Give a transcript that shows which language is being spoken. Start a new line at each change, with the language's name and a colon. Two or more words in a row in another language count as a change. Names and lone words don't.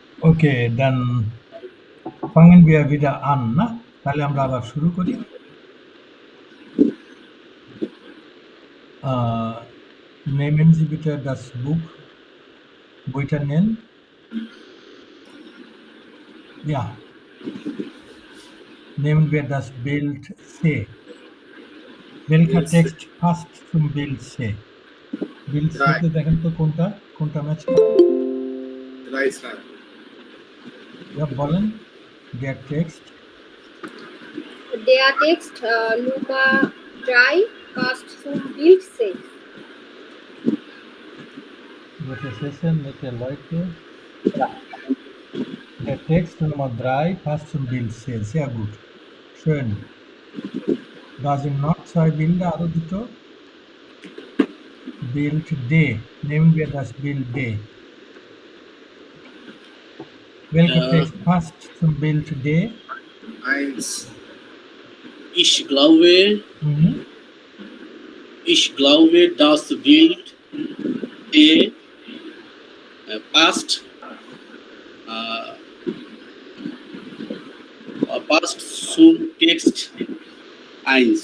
Bangla: ওকে,
German: dann fangen wir wieder an,
Bangla: না? তাহলে আমরা আবার শুরু করি।
German: Nehmen Sie bitte das Buch.
Bangla: বইটা নেন। Ja.
German: Nehmen wir das Bild C. Welcher Text passt zum Bild C? Bild C
Bangla: তে দেখেন তো কোনটা ম্যাচ করে?
English: Right, sir.
German: Ja, বলেন। Der Text Nummer 3 passt zum Bild C. Gute Session, nette Leute. Ja. Der Text Nummer 3 passt zum Bild C. Sehr gut. Schön. Da sind noch zwei Bilder,
Bangla: আরো দুটো।
German: Bild D. Nehmen wir das Bild D. Welcher Text passt zum Bild D? Eins. Ich glaube, das Bild D passt zum Text 1.